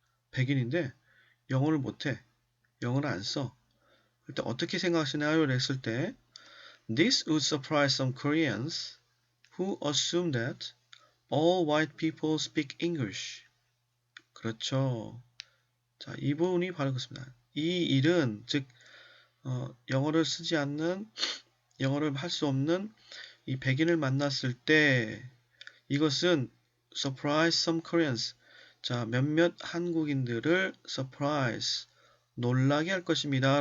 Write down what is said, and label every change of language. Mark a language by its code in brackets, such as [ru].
[ko] 백인인데 영어를 못해. 영어를 안 써. 그때 어떻게 생각하시나요? 했을 때 [en] This would surprise some Koreans who assume that all white people speak English. [ko] 그렇죠. 자, 이 부분이 바로 그렇습니다. 이 일은 즉 영어를 쓰지 않는 영어를 할 수 없는 이 백인을 만났을 때 이것은 [en] surprise some Koreans. [ko] 자, 몇몇 한국인들을 [en] surprise [ko] 놀라게 할 것입니다.